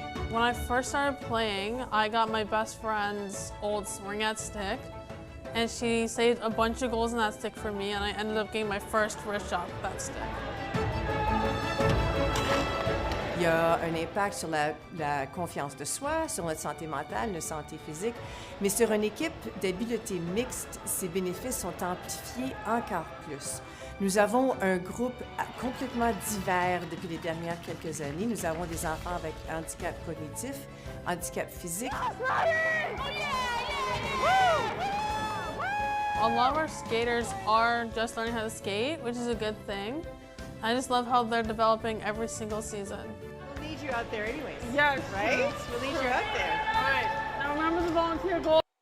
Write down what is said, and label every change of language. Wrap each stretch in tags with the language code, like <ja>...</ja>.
<en>When I first started playing, I got my best friend's old ringette stick, and she saved a bunch of goals in that stick for me, and I ended up getting my first wrist shot with that stick.</en> <fr>Il y y a un impact sur la confiance de soi, sur notre santé mentale, notre santé physique. Mais sur une équipe d'habileté mixte, ces bénéfices sont amplifiés encore plus. Nous avons un groupe complètement divers depuis les dernières quelques années. Nous avons des enfants avec handicap cognitif, handicap physique.</fr> <en>A lot of our skaters are just learning how to skate, which is a good thing. I just love how they're developing every single season. We'll need you out there anyways. Yes. Right? We'll need you out there. All right. Now remember the volunteer goal.</en>